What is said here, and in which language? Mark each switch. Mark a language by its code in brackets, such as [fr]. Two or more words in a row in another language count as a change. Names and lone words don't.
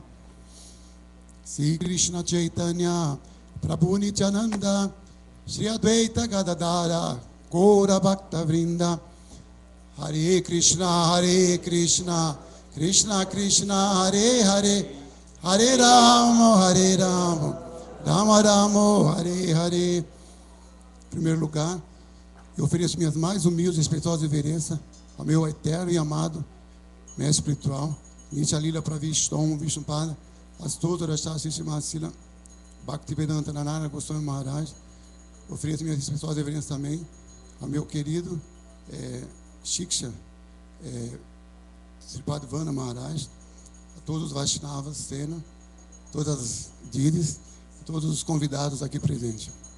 [sa] Sri Krishna Chaitanya Prabhu Nityananda Shri Advaita Gadadara Gaura Bhakta Vrinda Hare Krishna, Krishna Krishna, Hare Hare, Hare Rama, Rama Rama, Hare Hare. [pt] Em primeiro lugar, eu ofereço minhas mais humildes e respeitosas reverências ao meu eterno e amado mestre espiritual, Nitya Lila Pravishtom Vishnupada, Astotra Shasishima Sila, Bhaktivedanta Narayana Goswami Maharaj. Ofereço minhas respeitosas reverências também ao meu querido Shiksha, Sripad Vana Maharaj, a todos os Vaishnavas, Sena, todas as Didis, todos os convidados aqui presentes.